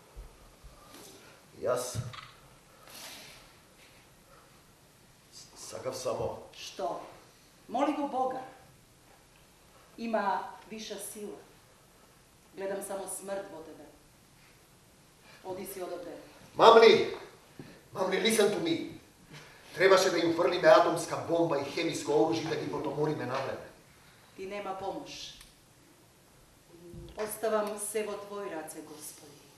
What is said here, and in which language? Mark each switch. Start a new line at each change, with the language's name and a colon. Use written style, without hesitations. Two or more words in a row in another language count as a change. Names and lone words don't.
Macedonian: Јас сакав само... Што? Моли го Бога. Има виша сила. Гледам само смрт во тебе. Оди си одовде. Мамли,
English: listen to me.
Macedonian: Требаше да им фрлиме атомска бомба и хемиско оружје да ги потомориме на време. Ти нема помош. Оставам се во Твои раце, Господи.